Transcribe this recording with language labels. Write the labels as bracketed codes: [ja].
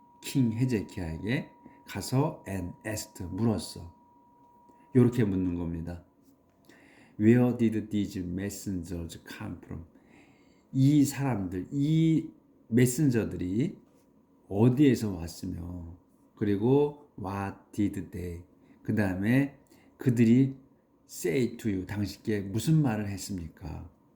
[ko] king 헤제키야에게 가서 [en] and asked [ko] 물었어. 이렇게 묻는 겁니다. [en] Where did these messengers come from? [ko] 이 사람들, 이 메신저들이 어디에서 왔으며 그리고 [en] what did they? [ko] 그 다음에 그들이 [en] say to you, [ko] 당신께 무슨 말을 했습니까?